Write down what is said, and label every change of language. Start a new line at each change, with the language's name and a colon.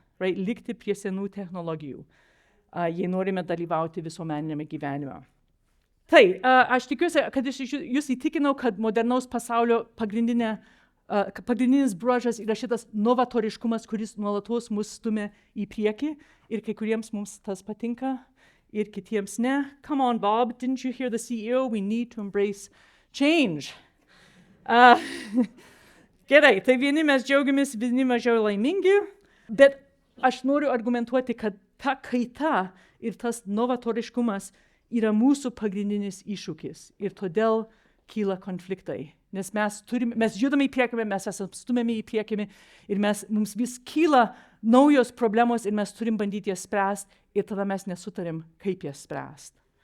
Lithuanian: Right, likti prie senų technologijų, jei norime dalyvauti visuomeninėme gyvenime. Tai, aš tikiuosi, kad jūs įtikinau, kad modernaus pasaulio pagrindinis bruožas yra šitas novatoriškumas, kuris nuolatos mus stumia į priekį ir kai kuriems mums tas patinka ir kitiems ne.
English: Come on, Bob, didn't you hear the CEO? We need to embrace change.
Lithuanian: Gerai, tai vieni mes džiaugiamės, vieni mažiau laimingi, bet aš noriu argumentuoti, kad ta kaita ir tas novatoriškumas yra mūsų pagrindinis iššūkis ir todėl kyla konfliktai. Nes mes judame į priekį, mes esame stumiami į priekį ir mums vis kyla naujos problemos ir mes turim bandyti jas spręsti ir tada mes nesutarim, kaip jas spręsti.